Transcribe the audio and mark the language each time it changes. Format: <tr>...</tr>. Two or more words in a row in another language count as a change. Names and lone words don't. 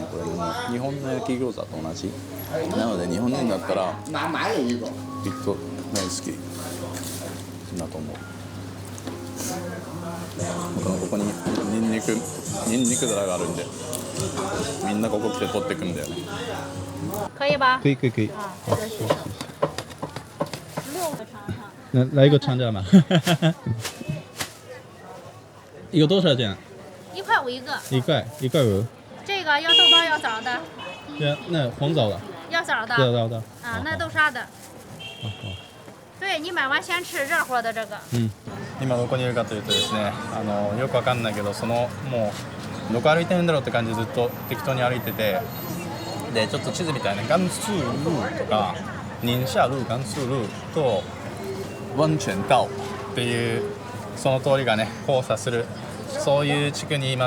<ja>これもう日本の焼き餃子と同じなので、日本人だったらきっと大好きだと思う。ここにニンニク皿があるんで、みんなここ来て取ってくんだよね。</ja> <zh>可以吧？可以可以可以。那来一个尝尝吧。一个多少钱 1块5一个。一块5。这个要豆包要枣的。那红枣的。要枣的。要的。啊，那豆沙的。对，你买完先吃热乎的这个。</zh> <ja>今どこにいるかというとですね、よくわかんないけど、もうどこ歩いてるんだろうって感じでずっと適当に歩いてて、でちょっと地図みたいなガンスールとかニンシャルガンスールとワンチェンタオっていうその通りがね交差する、そういう地区にいます。</ja>